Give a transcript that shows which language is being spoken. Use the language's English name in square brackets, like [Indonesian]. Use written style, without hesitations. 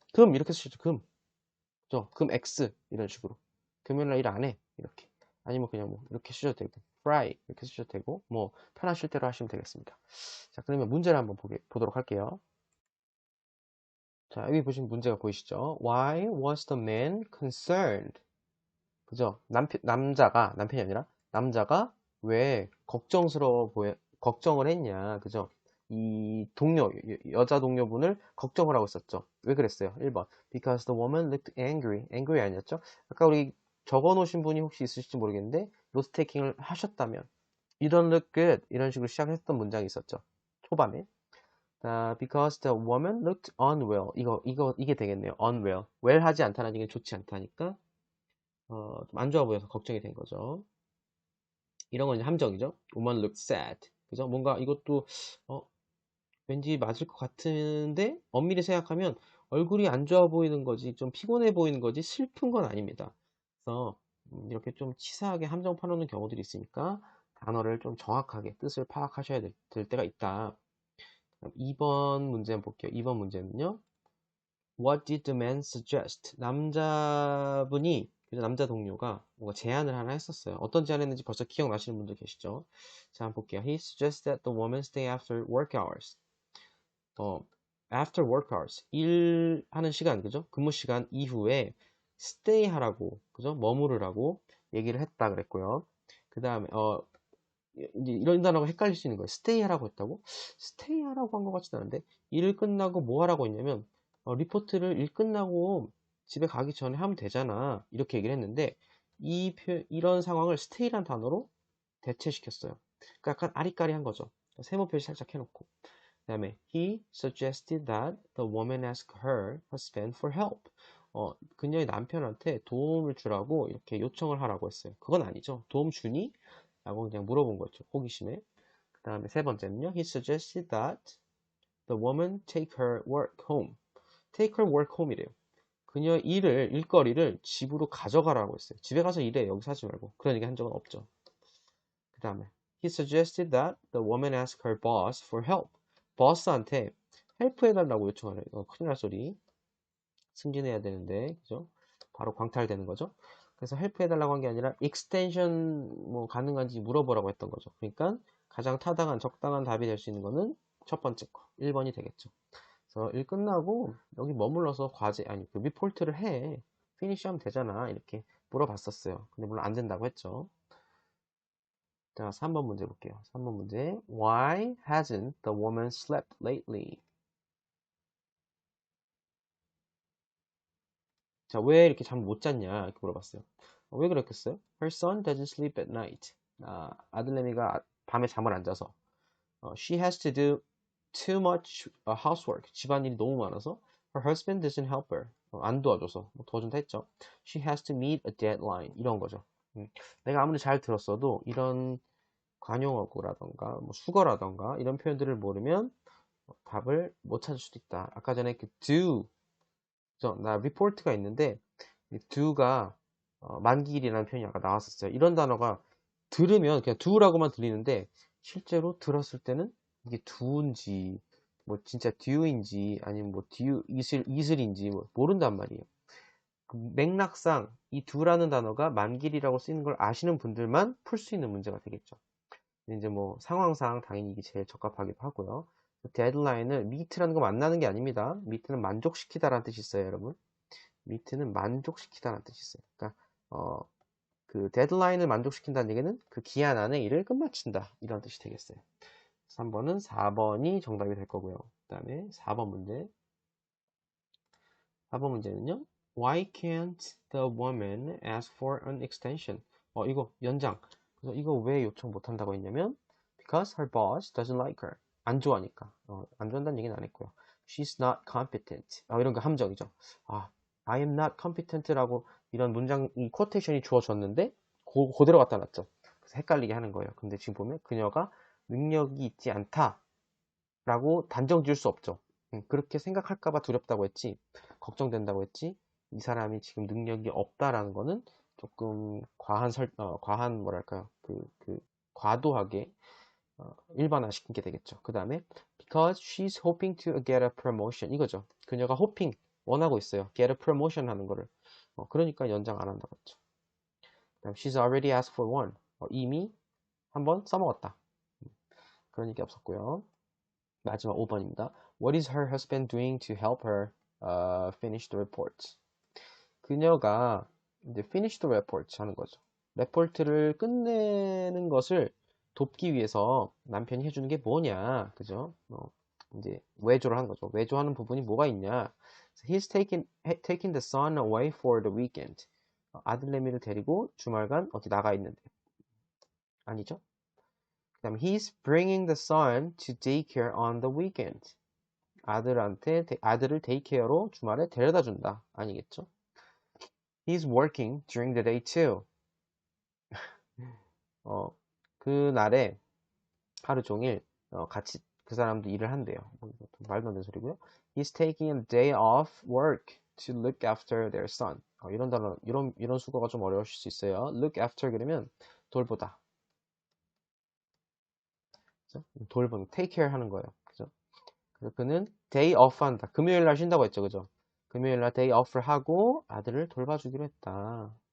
[Korean] 금 이렇게 쓰시죠. 금. 그죠? 금 X 이런 식으로. 금요일날 일 안 해. 이렇게. 아니면 그냥 뭐 이렇게 쓰셔도 되고 fry 이렇게 쓰셔도 되고 뭐 편하실 대로 하시면 되겠습니다. 자, 그러면 문제를 한번 보도록 할게요. 자, 여기 보시면 문제가 보이시죠? [English] Why was the man concerned? [Korean] 그죠? 남편이 아니라 남자가 왜 걱정을 했냐. 그죠? 이 여자 동료분을 걱정을 하고 있었죠. 왜 그랬어요? 1번. [English] Because the woman looked angry. [Korean] angry 아니었죠? 아까 우리 적어 놓으신 분이 혹시 있으실지 모르겠는데, 노트 테이킹을 하셨다면, [English] You don't look good. [Korean] 이런 식으로 시작했던 문장이 있었죠. 초반에. [English] Because the woman looked unwell. [Korean] 이게 되겠네요. unwell. well 하지 않다는 얘기는 좋지 않다니까, 좀 안 좋아 보여서 걱정이 된 거죠. 이런 건 이제 함정이죠. [English] Woman looked sad. [Korean] 그죠? 뭔가 이것도, 왠지 맞을 것 같은데, 엄밀히 생각하면 얼굴이 안 좋아 보이는 거지, 좀 피곤해 보이는 거지, 슬픈 건 아닙니다. 그래서, 이렇게 좀 치사하게 함정 파놓는 경우들이 있으니까, 단어를 좀 정확하게 뜻을 파악하셔야 될 때가 있다. 2번 문제 한번 볼게요. 2번 문제는요. [English] What did the man suggest? [Korean] 남자 동료가 뭔가 제안을 하나 했었어요. 어떤 제안을 했는지 벌써 기억나시는 분들 계시죠? 자, 한번 볼게요. [English] He suggested that the woman stay after work hours. after work hours, [Korean] 일하는 시간, 그죠? 근무 시간 이후에 stay 하라고, 그죠? 머무르라고 얘기를 했다 그랬고요. 그 다음에, 이제 이런 단어가 헷갈릴 수 있는 거예요. stay 하라고 했다고? stay 하라고 한 것 같지는 않은데, 일 끝나고 뭐 하라고 했냐면, 리포트를 일 끝나고 집에 가기 전에 하면 되잖아. 이렇게 얘기를 했는데, 이런 상황을 stay란 단어로 대체시켰어요. 그러니까 약간 아리까리한 거죠. 세모 표시 살짝 해놓고. 그 다음에 [English] he suggested that the woman ask her husband for help. [Korean] 그녀의 남편한테 도움을 주라고 이렇게 요청을 하라고 했어요. 그건 아니죠. 도움 주니? 라고 그냥 물어본 거죠. 호기심에. 그 다음에 세 번째는요. [English] He suggested that the woman take her work home. take her work home이래요. [Korean] 그녀의 일거리를 집으로 가져가라고 했어요. 집에 가서 일해. 여기서 하지 말고. 그런 얘기 한 적은 없죠. 그 다음에 [English] He suggested that the woman ask her boss for help. [Korean] 보스한테 헬프 해달라고 요청하래요. 큰일 날 소리. 승진해야 되는데, 그죠? 바로 광탈되는 거죠. 그래서 헬프 해달라고 한 게 아니라 익스텐션 뭐 가능한지 물어보라고 했던 거죠. 그러니까 가장 타당한 적당한 답이 될 수 있는 거는 첫 번째 거 1번이 되겠죠. 그래서 일 끝나고 여기 머물러서 과제 아니 그 리포트를 해 피니시하면 되잖아 이렇게 물어봤었어요. 근데 물론 안 된다고 했죠. 자, 3번 문제 볼게요. 3번 문제. [English] Why hasn't the woman slept lately? [Korean] 자, 왜 이렇게 잠 못 잤냐? 이렇게 물어봤어요. 왜 그랬겠어요? [English] Her son doesn't sleep at night. [Korean] 아들내미가 밤에 잠을 안 자서. [English] She has to do too much housework. [Korean] 집안일이 너무 많아서. [English] Her husband doesn't help her. [Korean] 안 도와줘서. 뭐 도와준다 했죠. [English] She has to meet a deadline. [Korean] 이런 거죠. 내가 아무리 잘 들었어도 이런 관용어구라던가 뭐 수거라던가 이런 표현들을 모르면 답을 못 찾을 수도 있다. 아까 전에 그 do 나 report가 있는데 이 do가 만기일이라는 표현이 아까 나왔었어요. 이런 단어가 들으면 그냥 do라고만 들리는데 실제로 들었을 때는 이게 do인지 뭐 진짜 due인지 아니면 뭐 due 이슬인지 뭐 모른단 말이에요. 그 맥락상 이 do라는 단어가 만기일이라고 쓰이는 걸 아시는 분들만 풀 수 있는 문제가 되겠죠. 이제 뭐 상황상 당연히 이게 제일 적합하기도 하고요. 데드라인을 meet라는 거 만나는 게 아닙니다. meet는 만족시키다라는 뜻이 있어요, 여러분. meet는 만족시키다라는 뜻이 있어요. 그러니까 그 데드라인을 만족시킨다는 얘기는 그 기한 안에 일을 끝마친다 이런 뜻이 되겠어요. 3번은 4번이 정답이 될 거고요. 그 다음에 4번 문제. 4번 문제는요. [English] Why can't the woman ask for an extension? [Korean] 이거 연장. 그래서 이거 왜 요청 못 한다고 했냐면 [English] because her boss doesn't like her. [Korean] 안 좋아하니까. 안 좋아한다는 얘기는 안 했고요. [English] She's not competent. [Korean] 이런 거 함정이죠. [English] I am not competent [Korean] 라고 이런 문장, 이 쿼테이션이 주어졌는데 그대로 갖다 놨죠. 그래서 헷갈리게 하는 거예요. 근데 지금 보면 그녀가 능력이 있지 않다라고 단정 지을 수 없죠. 그렇게 생각할까봐 두렵다고 했지, 걱정된다고 했지, 이 사람이 지금 능력이 없다라는 거는 조금 과한 뭐랄까요, 과도하게 일반화시킨 게 되겠죠. 그 다음에 [English] because she's hoping to get a promotion [Korean] 이거죠. 그녀가 hoping 원하고 있어요. [English] get a promotion [Korean] 하는 거를. 그러니까 연장 안 한다고 했죠. 그다음 [English] she's already asked for one. [Korean] 이미 한번 써먹었다. 그런 얘기 없었고요. 마지막 5번입니다. [English] What is her husband doing to help her finish the reports? [Korean] 그녀가 이제 [English] finish the reports [Korean] 하는 거죠. 레포트를 끝내는 것을 돕기 위해서 남편이 해주는 게 뭐냐, 그죠? 이제 외조를 하는 거죠. 외조하는 부분이 뭐가 있냐? [English] He's taking the son away for the weekend. [Korean] 아들내미를 데리고 주말간 어디 나가 있는데. 아니죠? 그 다음 [English] he's bringing the son to daycare on the weekend. [Korean] 아들을 데이케어로 주말에 데려다 준다. 아니겠죠? [English] He's working during the day too. [Korean] 그날에 하루 종일 같이 그 사람도 일을 한대요. 말도 안 되는 소리고요. [English] He's taking a day off work to look after their son. [Korean] 이런 단어, 이런 수거가 좀 어려우실 수 있어요. Look after 그러면 돌보다. 그죠? 돌보는, take care 하는 거예요. 그죠? 그래서 그는 day off 한다. 금요일 날 쉰다고 했죠. 그죠? 금요일 날 day off를 하고 아들을 돌봐주기로 했다.